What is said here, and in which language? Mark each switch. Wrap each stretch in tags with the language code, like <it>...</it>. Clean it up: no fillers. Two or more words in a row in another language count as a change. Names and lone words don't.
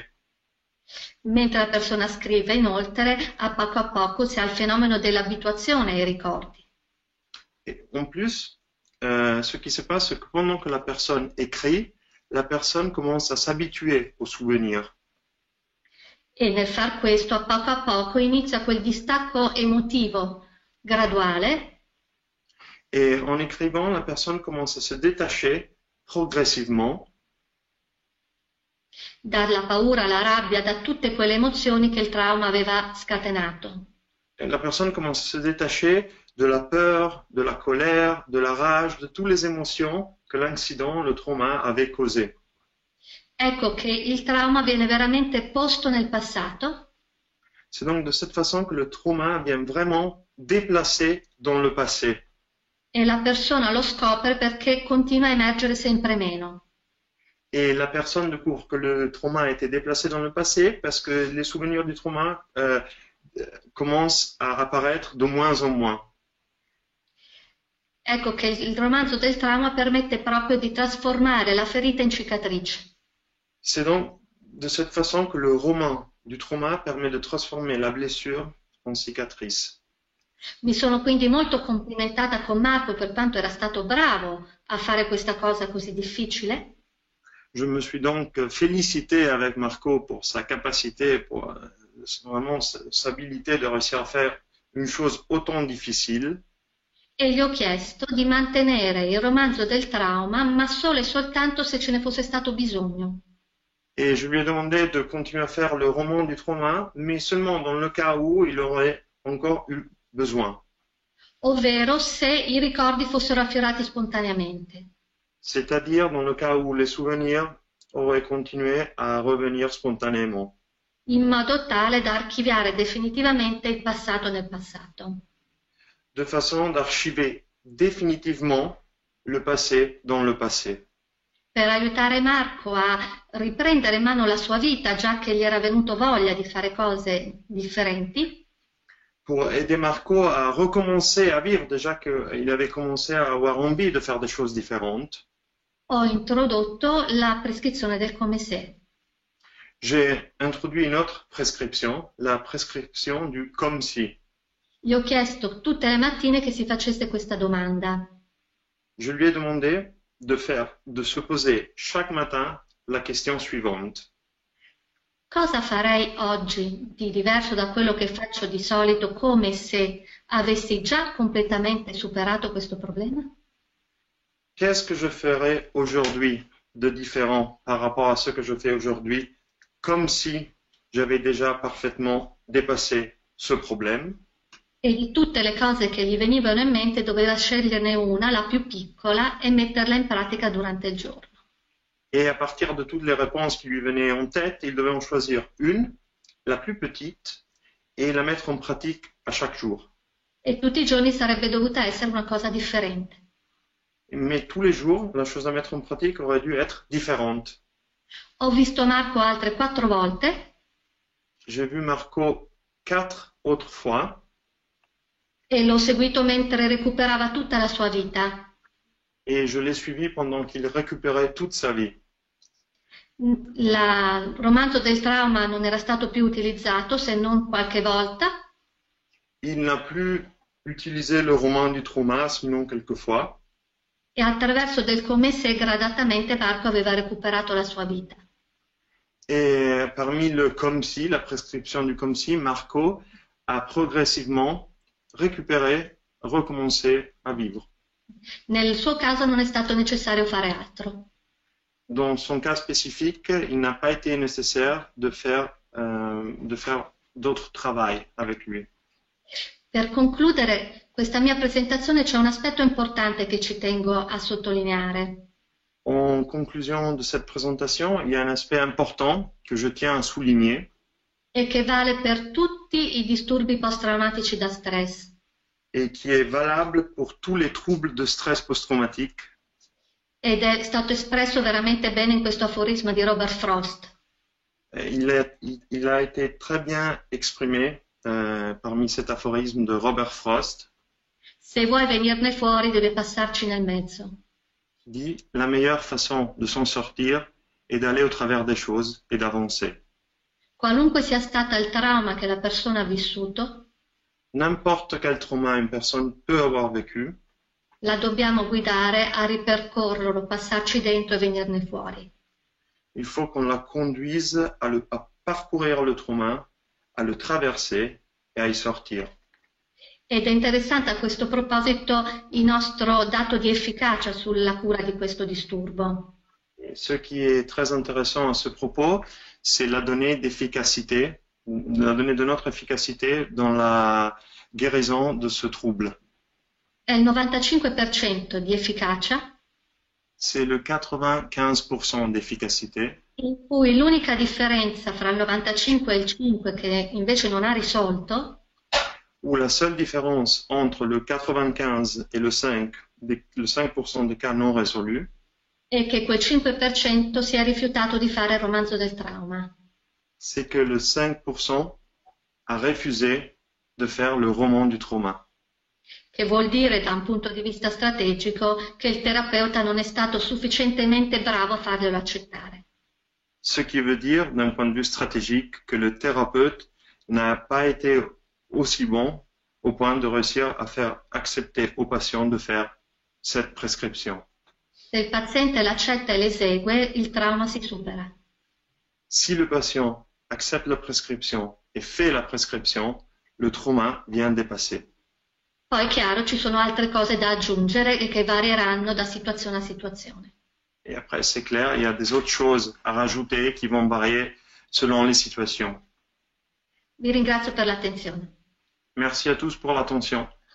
<it>Mentre la persona scrive, inoltre, a poco si ha il fenomeno dell'abituazione ai ricordi.</it> <fr>Et en plus, ce qui se passe, c'est que pendant que la personne écrit, la personne commence à s'habituer aux souvenirs.</fr> <it>E nel far questo, a poco inizia quel distacco emotivo graduale.</it> <fr>Et en écrivant, la personne commence à se détacher progressivement</fr> <it>dalla paura, alla rabbia, da tutte quelle emozioni che il trauma aveva scatenato.</it> <fr>La personne commence à se détacher de la peur, de la colère, de la rage, de toutes les émotions que l'incident, le trauma avait causées.</fr> <it>Ecco che il trauma viene veramente posto nel passato.</it> <fr>C'est donc de cette façon que le trauma vient vraiment déplacer dans le passé.</fr> <it>E la persona lo scopre perché continua a emergere sempre meno.</it> <fr>Et la personne découvre que le trauma a été déplacé dans le passé parce que les souvenirs du trauma commencent à apparaître de moins en moins.</fr> <it>Ecco che il romanzo del trauma permette proprio di trasformare la ferita in cicatrice.</it> <fr>C'est donc de cette façon que le roman du trauma permet de transformer la blessure en cicatrice.</fr> <it>Mi sono quindi molto complimentata con Marco per quanto era stato bravo a fare questa cosa così difficile.</it> <fr>Je me suis donc félicité avec Marco pour sa capacité, pour vraiment sa habilité de réussir à faire une chose autant difficile.</fr> <it>E gli ho chiesto di mantenere il romanzo del trauma, ma solo e soltanto se ce ne fosse stato bisogno.</it> <fr>Et je lui ai demandé de continuer à faire le roman du trauma, mais seulement dans le cas où il aurait encore eu besoin.</fr> <it>Ovvero se i ricordi fossero affiorati spontaneamente.</it> <fr>C'est-à-dire dans le cas où les souvenirs auraient continué à revenir spontanément.</fr> <it>In modo tale da archiviare definitivamente il passato nel passato.</it> <fr>De façon d'archiver définitivement le passé dans le passé.</fr> <it>Per aiutare Marco a riprendere in mano la sua vita, già che gli era venuto voglia di fare cose differenti.</it> <fr>Pour aider Marco à recommencer à vivre, déjà qu'il avait commencé à avoir envie de faire des choses différentes.</fr> <it>Ho introdotto la prescrizione del come se.</it> <fr>J'ai introduit une autre prescription, la prescription du comme si.</fr> <it>Gli ho chiesto tutte le mattine che si facesse questa domanda.</it> <fr>Je lui ai demandé de se poser chaque matin la question suivante.</fr> <it>Cosa farei oggi di diverso da quello che faccio di solito, come se avessi già completamente superato questo problema?</it> <fr>Qu'est-ce que je ferais aujourd'hui de différent par rapport à ce que je fais aujourd'hui, comme si j'avais déjà parfaitement dépassé ce problème?</fr> <it>E di tutte le cose che gli venivano in mente doveva sceglierne una, la più piccola, e metterla in pratica durante il giorno.</it> <fr>Et à partir de toutes les réponses qui lui venaient en tête, il devait en choisir une, la plus petite, et la mettre en pratique à chaque jour.</fr> <it>E tutti i giorni sarebbe dovuta essere una cosa differente.</it> <fr>Mais tous les jours, la chose à mettre en pratique aurait dû être différente.</fr> <it>Ho visto Marco altre 4 volte.</it> <fr>J'ai vu Marco 4 autres fois.</fr> <it>E l'ho seguito mentre recuperava tutta la sua vita.</it> <fr>Et je l'ai suivi pendant qu'il récupérait toute sa vie.</fr> <it>Il romanzo del trauma non era stato più utilizzato se non qualche volta.</it> <fr>Il n'a plus utilisé le roman du trauma, sinon quelquefois.</fr> <it>E attraverso del come se gradatamente Marco aveva recuperato la sua vita.</it> <fr>Et parmi le comme si, la prescription du comme si, Marco a progressivement récupérer, recommencer à vivre.</fr> <it>Nel suo caso non è stato necessario fare altro.</it> <fr>Dans son cas spécifique, il n'a pas été nécessaire de faire d'autres travail avec lui.</fr> <it>Per concludere questa mia presentazione c'è un aspetto importante che ci tengo a sottolineare.</it> <fr>En conclusion de cette présentation, il y a un aspect important que je tiens à souligner</fr> <it>E che vale per tutti i disturbi post-traumatici da stress.</it> <fr>et qui est valable pour tous les troubles de stress post-traumatique.</fr> <it>Ed è stato espresso veramente bene in questo aforisma di Robert Frost.</it> <fr>Il a été très bien exprimé parmi cet aphorisme de Robert Frost.</fr> <it>Se vuoi venirne fuori, devi passarci nel mezzo.</it> <fr>Dit la meilleure façon de s'en sortir est d'aller au travers des choses et d'avancer.</fr> <it>Qualunque sia stata il trauma che la persona ha vissuto,</it> <fr>N'importe quel trauma une personne peut avoir vécu,</fr> <it>la dobbiamo guidare a ripercorrerlo, passarci dentro e venirne fuori.</it> <fr>il faut qu'on la conduise à parcourir le trauma, à le traverser et à y sortir.</fr> <it>Ed è interessante a questo proposito il nostro dato di efficacia sulla cura di questo disturbo.</it> <fr>Et ce qui est très intéressant à ce propos, c'est la donnée d'efficacité, la donnée de notre efficacité dans la guérison de ce trouble.</fr> <it>È il 95% di efficacia,</it> <fr>C'est le 95% d'efficacité,</fr> <it>in cui l'unica differenza fra il 95 e il 5 che invece non ha risolto</it> <fr>où la seule différence entre le 95 et le 5% des cas non résolus,</fr> <it>è che quel 5% si è rifiutato di fare il romanzo del trauma.</it> <fr>c'est que le 5% a refusé de faire le roman du trauma.</fr> <it>Che vuol dire da un punto di vista strategico che il terapeuta non è stato sufficientemente bravo a farglielo accettare.</it> <fr>Ce qui veut dire, d'un point de vue stratégique, que le thérapeute n'a pas été aussi bon au point de réussir à faire accepter au patient de faire cette prescription.</fr> <it>Se il paziente l'accetta e l'esegue, il trauma si supera.</it> <fr>Si le patient accepte la prescription et fait la prescription, le trauma vient dépasser.</fr> <it>Poi è chiaro, ci sono altre cose da aggiungere e che varieranno da situazione a situazione.</it> <fr>Et après, c'est clair, il y a des autres choses à rajouter qui vont varier selon les situations.</fr> <it>Vi ringrazio per l'attenzione.</it> <fr>Merci à tous pour l'attention.</fr>